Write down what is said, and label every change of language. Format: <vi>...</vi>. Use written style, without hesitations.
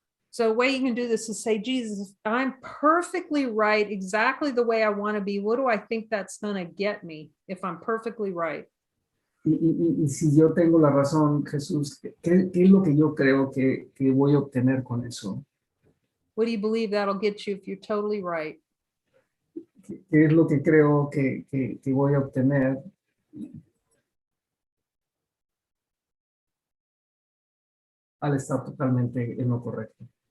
<en>So the way you can do this is say, Jesus, I'm perfectly right, exactly the way I want to be. What do I think that's going to get me if I'm perfectly right?</en> <es>Y si yo tengo la razón, Jesús, ¿qué es lo que yo creo que voy a obtener con eso?</es> <en>What do you believe that'll get you if you're totally right?</en> <es>¿Qué es lo que creo que voy a obtener al estar totalmente en lo correcto?</es>